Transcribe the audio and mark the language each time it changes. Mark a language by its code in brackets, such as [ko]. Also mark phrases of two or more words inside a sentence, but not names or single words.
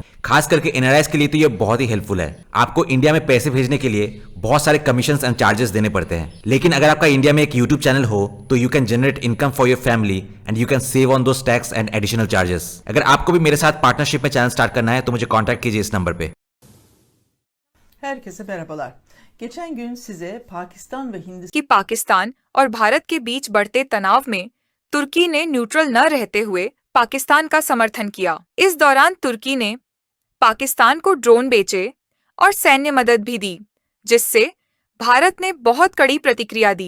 [hi] खास करके एनआरआईज के लिए तो ये बहुत ही हेल्पफुल है। आपको इंडिया में पैसे भेजने के लिए बहुत सारे [en] commissions and charges [hi] देने पड़ते हैं, लेकिन अगर आपका इंडिया में एक यूट्यूब चैनल हो तो [en] you can generate income for your family and you can save on those tax and additional charges. [hi] अगर आपको भी मेरे साथ पार्टनरशिप में [en] channel start [hi] करना है तो मुझे कॉन्टैक्ट कीजिए इस नंबर पे। [tr] Herkese merhabalar. Geçen gün size Pakistan ve Hindistan [hi] कि पाकिस्तान और भारत के बीच बढ़ते तनाव में तुर्की ने न्यूट्रल न रहते हुए पाकिस्तान का समर्थन किया। इस दौरान तुर्की ने पाकिस्तान को ड्रोन बेचे और सैन्य मदद भी दी, जिससे भारत ने बहुत कड़ी प्रतिक्रिया दी।